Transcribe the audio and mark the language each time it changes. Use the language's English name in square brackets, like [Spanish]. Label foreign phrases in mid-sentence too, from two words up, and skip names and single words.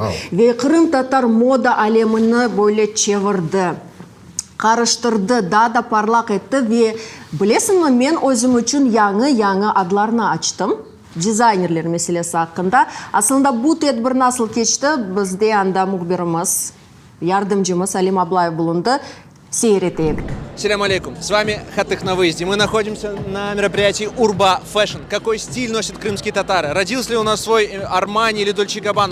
[Crimean Tatar] Ve Kırım Tatar moda alemini böyle çevirdi. Karıştırdı, daha da parlak etti ve bilesizmi men özüm için yanı adlarını açtım. Dizaynerler meselesi hakkında. Aslında bu tedbir nasıl geçti? Bizde anda muhbirimiz, yardımcımız Алим Аблаев bulundu. Seyreteyik. [Russian] Салям алейкум. С вами Хатых на выезде. Мы находимся на мероприятии Urba Fashion. Какой стиль носят крымские татары? Родился ли у нас свой Армани или Дольче Габбана?